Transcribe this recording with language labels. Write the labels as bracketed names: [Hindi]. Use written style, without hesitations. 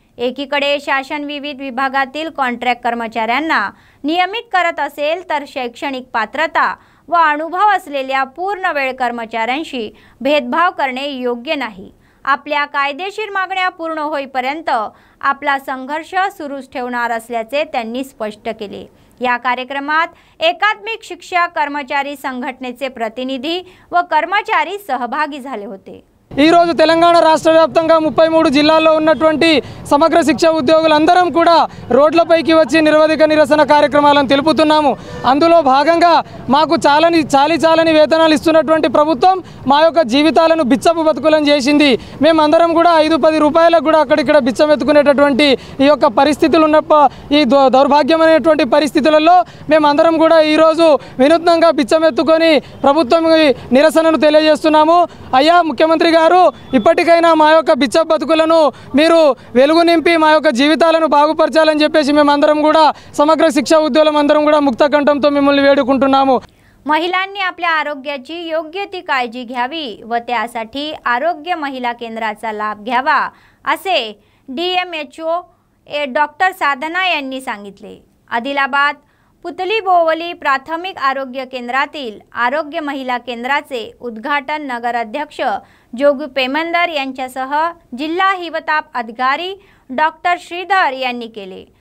[Marathi] एकीकडे शासन विविध विभागातील कॉन्ट्रॅक्ट कर्मचाऱ्यांना नियमित करत असेल तर शैक्षणिक पात्रता व अनुभव असलेल्या पूर्ण वेळ कर्मचाऱ्यांशी भेदभाव करणे योग्य नाही। आपल्या कायदेशीर मागण्या पूर्ण होईपर्यंत आपला संघर्ष सुरूच ठेवणार असल्याचे त्यांनी स्पष्ट केले। या कार्यक्रमात एकात्मिक शिक्षक कर्मचारी संघटनेचे प्रतिनिधी व कर्मचारी सहभागी झाले होते। [Telugu] ఈ రోజు తెలంగాణ రాష్ట్ర వ్యాప్తంగా 33 జిల్లాల్లో ఉన్నటువంటి సమగ్ర శిక్ష ఉద్యోగులందరం కూడా రోడ్లపైకి వచ్చి నిరవధిక నిరసన కార్యక్రమాలను తెలుపుతున్నాము। అందులో భాగంగా మాకు చాలని వేతనాలు ఇస్తున్నటువంటి ప్రభుత్వం మా యొక్క జీవితాలను బిచ్చపు బతుకులను చేసింది। మేమందరం కూడా 5-10 రూపాయలకు కూడా అక్కడిక్కడ బిచ్చం ఎత్తుకునేటటువంటి ఈ యొక్క పరిస్థితులు ఈ దౌర్భాగ్యమైనటువంటి పరిస్థితులలో మేమందరం కూడా ఈ రోజు వినూత్నంగా బిచ్చం ఎత్తుకొని ప్రభుత్వం నిరసనను తెలియజేస్తున్నాము। అయ్యా ముఖ్యమంత్రి గారు ఇప్పటికైనా మా యొక్క బిచ్చ బతుకులను మీరు వెలుగు నింపి మా యొక్క జీవితాలను బాగుపరచాలని చెప్పేసి మేమందరం కూడా సమగ్ర శిక్ష ఉద్యోగులందరం కూడా ముక్త కంఠంతో మిమ్మల్ని వేడుకుంటున్నాము। [Marathi] महिलांनी आपल्या आरोग्याची योग्य ती काळजी घ्यावी व त्यासाठी आरोग्य महिला केंद्राचा लाभ घ्यावा असे DMHO डॉक्टर साधना यांनी सांगितले। आदिलाबाद पुतली बोवली प्राथमिक आरोग्य केंद्रातील आरोग्य महिला केंद्राचे उद्घाटन नगराध्यक्ष जोगू पेमंदर यांच्यासह जिल्हा हिवताप अधिकारी डॉक्टर श्रीधर यांनी केले।